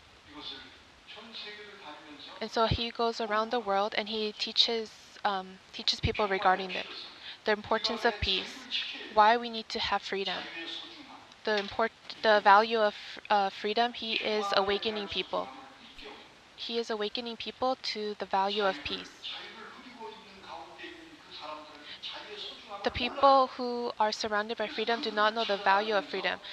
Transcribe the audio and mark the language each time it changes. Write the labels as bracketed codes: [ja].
[ko] 이것을 전 세계를 다니면서 [en] And so he goes around the world and he teaches people regarding the importance of peace, why we need to have freedom, [ko] 자유의 소중함, [en] the value of freedom. He is awakening people. [ko] 일깨우고 [en] He is awakening people to the value of peace. [ko] 자유를 누리고 있는 가운데 있는 그 사람들은 자유의 소중함을 [en] The people who are surrounded by freedom do not know the value of freedom.